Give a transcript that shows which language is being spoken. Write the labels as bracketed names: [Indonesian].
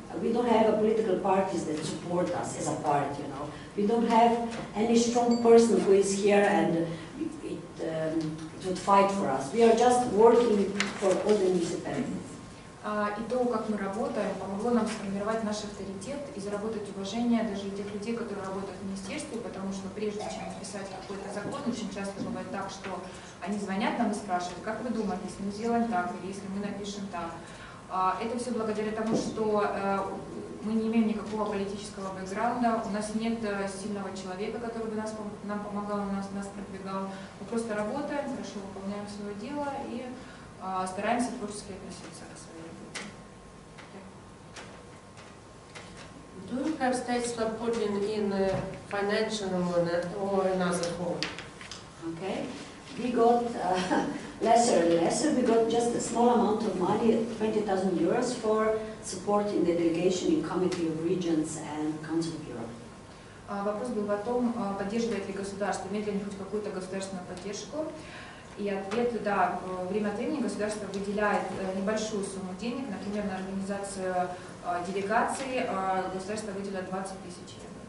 [English] We don't have political parties that support us as a party, you know. We don't have any strong person who is here and it would fight for us. We are just working for all the municipalities. [Russian] И то, как мы работаем, помогло нам сформировать наш авторитет и заработать уважение даже у тех людей, которые работают в министерстве, потому что прежде чем написать какой-то закон, очень часто бывает так, что они звонят нам и спрашивают, как вы думаете, если мы сделаем так, или если мы напишем так. Это все благодаря тому, что мы не имеем никакого политического бэкграунда, у нас нет сильного человека, который бы нам помогал, нас продвигал. Мы просто работаем, хорошо выполняем свое дело и стараемся творчески относиться к своей работе. [English] Do you have state supporting in financial or another form? Okay. We got lesser and lesser. We got just a small amount of money, 20,000 euros, for supporting the delegation in Committee of Regions and Council of Europe. [Russian] Вопрос был о том, поддерживает ли государство, имеет ли хоть какую-то государственную поддержку. И ответ, да, время от времени государство выделяет небольшую сумму денег, например, на организацию делегаций государство выделяет 20 000 евро.